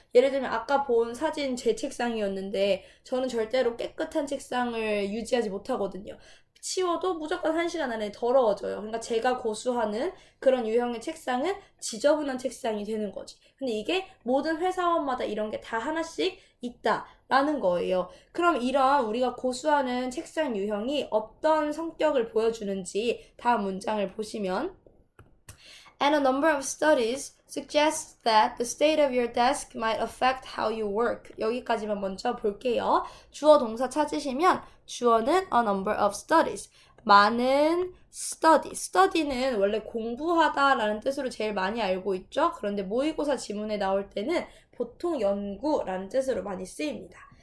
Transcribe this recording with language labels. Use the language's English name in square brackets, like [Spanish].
[Korean] 예를 들면 아까 본 사진 제 책상이었는데 저는 절대로 깨끗한 책상을 유지하지 못하거든요. 치워도 무조건 1시간 안에 더러워져요. 그러니까 제가 고수하는 그런 유형의 책상은 지저분한 책상이 되는 거지. 근데 이게 모든 회사원마다 이런 게 다 하나씩 있다라는 거예요. 그럼 이런 우리가 고수하는 책상 유형이 어떤 성격을 보여주는지 다음 문장을 보시면 [English] And a number of studies suggest that the state of your desk might affect how you work. [Korean] 여기까지만 먼저 볼게요. 주어 동사 찾으시면 주어는 [English] a number of studies. [Korean] 많은 study. study는 원래 공부하다 라는 뜻으로 제일 많이 알고 있죠. 그런데 모의고사 지문에 나올 때는 보통 연구라는 뜻으로 많이 쓰입니다.